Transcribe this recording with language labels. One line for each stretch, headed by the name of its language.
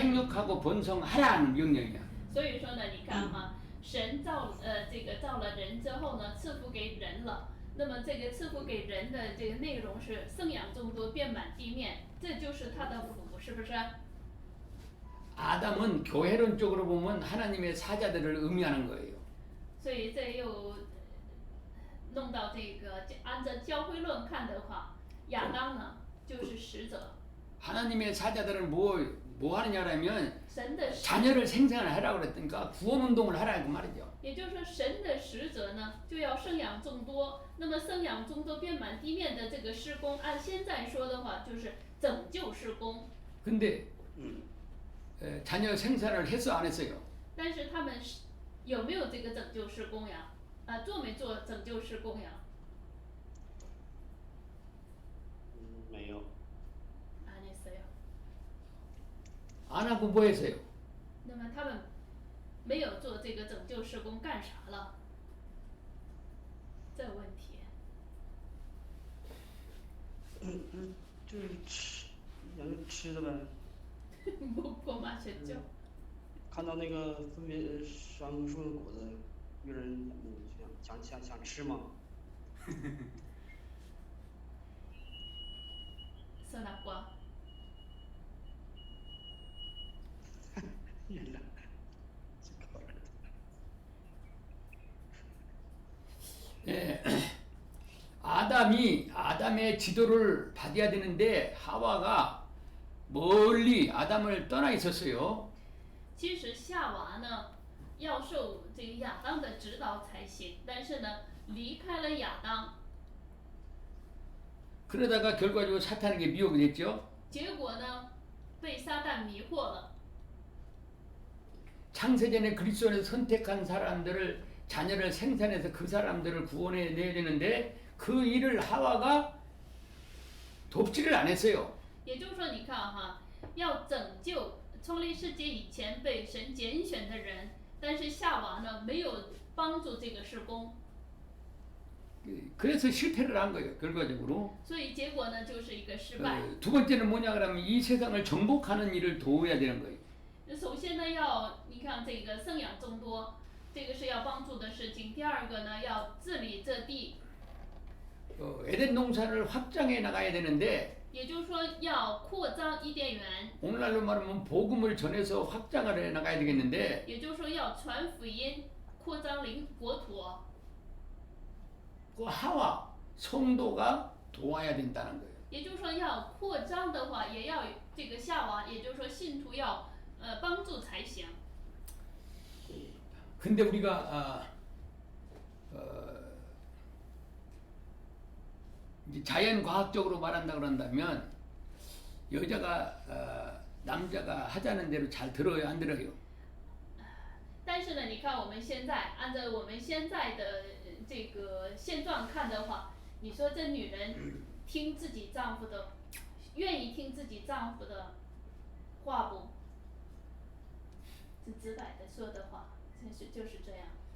Korean: 생육하고 번성하라는 명령이야.
Chinese: 所以说呢，你看哈，神造了人之后呢，赐福给人了。那么这个赐福给人的这个内容是生养众多，遍满地面，这就是他的福，是不是？
Korean: 아담은 교회론적으로 보면 하나님의 사자들을 의미하는 거예요.
Chinese: 所以这又弄到这个，按照教会论看的话，亚当呢就是使者，
Korean: 하나님의 사자들은 뭐 하느냐라면
Chinese: 神的使，
Korean: 자녀를 생산하라고 그랬으니까 구원운동을 하라는 그 말이죠.
Chinese: 也就是说神的使者呢就要生养众多。那么生养众多遍满地面的这个施工，按现在说的话就是拯救施工。
Korean: 근데 자녀 생산을 했어 안 했어요?
Chinese: 但是他们有没有这个拯救施工呀？做没做拯救施工呀？没有。
Korean: 안 했어요. 안 하고 뭐 했어요?
Chinese: 那么他们没有做这个拯救施工干啥了？这问题。就是吃，养吃的呗。
Korean: 뭐 마셨죠?
Chinese: 看到那个分别树的果子，有人想吃吗？
Korean: 선악과.
Chinese: 晕了，
Korean: 예, 아담의 지도를 받아야 되는데 하와가 멀리 아담을 떠나 있었어요.
Chinese: 其实夏娃呢，要受这个亚当的指导才行，但是呢，离开了亚当，
Korean: 그러다가 결과적으로 사탄에게 미혹이 됐죠.
Chinese: 结果呢，被撒旦迷惑了。
Korean: 창세전에 그리스도 안에서 선택한 사람들을 자녀를 생산해서 그 사람들을 구원해 내야 되는데 그 일을 하와가 돕지를 안 했어요.
Chinese: 也就是说，你看哈，要拯救创立世界以前被神拣选的人，但是夏娃呢，没有帮助这个事工，
Korean: 그래서 실패를 한 거예요. 결과적으로.
Chinese: 所以结果呢，就是一个失败。
Korean: 두 번째는 뭐냐 그러면 이 세상을 정복하는 일을 도와야 되는 거예요.
Chinese: 首先呢，你看这个生养众多，这个是要帮助的事情。第二个呢，要治理这地，
Korean: 에덴 농사를 확장해 나가야 되는데
Chinese: 也就是说要扩张伊甸园，
Korean: 오늘날로 말하면 복음을 전해서 확장을 해 나가야 되겠는데
Chinese: 也就是说要传福音，扩张国土。
Korean: 그 하와 성도가 도와야 된다는 거예요.
Chinese: 也就是说要扩张的话，也要这个夏娃，也就是说信徒要帮助才行。
Korean: 근데 우리가 이제 자연 과학적으로 말한다 그런다면 여자가 남자가 하자는 대로 잘 들어요, 안 들어요?
Chinese: 但是呢，你看我们现在按照我们现在的这个现状看的话，你说这女人听自己丈夫的，愿意听自己丈夫的话不？是直白的说的话，就是这样。